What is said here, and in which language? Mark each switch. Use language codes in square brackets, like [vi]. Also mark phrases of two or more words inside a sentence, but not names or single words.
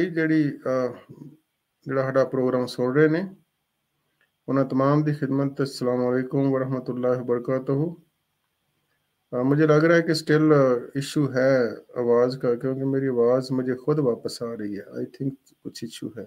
[pa] ਜਿਹੜਾ ਸਾਡਾ ਪ੍ਰੋਗਰਾਮ ਸੁਣ ਰਹੇ ਨੇ ਉਹਨਾਂ तमाम ਦੀ खिदमत ਤੇ [ar] السلام عليكم ورحمة الله وبركاته. [hi] मुझे लग रहा है कि स्टिल इशू है आवाज़ का, क्योंकि मेरी आवाज़ मुझे खुद वापस आ रही है। [en] I think [hi] कुछ इशू है।